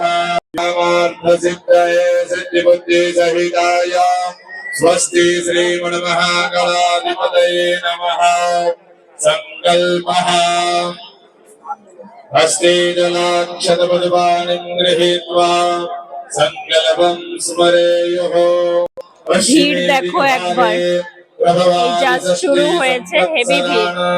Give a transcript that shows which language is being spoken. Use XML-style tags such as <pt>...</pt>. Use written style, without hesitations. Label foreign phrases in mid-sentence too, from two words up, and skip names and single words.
<sa>नामार्थसिद्धये सिद्धिबुद्धिसहिताय स्वस्ति श्रीमन्महागणाधिपतये नमः। संकल्पः हस्ते जलाक्षतपदपाणिं गृहीत्वा संकल्पं स्मरेयुः।</sa> <bn>ভিড় দেখো একবার, এই জাস্ট শুরু হয়েছে, হেভি ভিড়।</bn>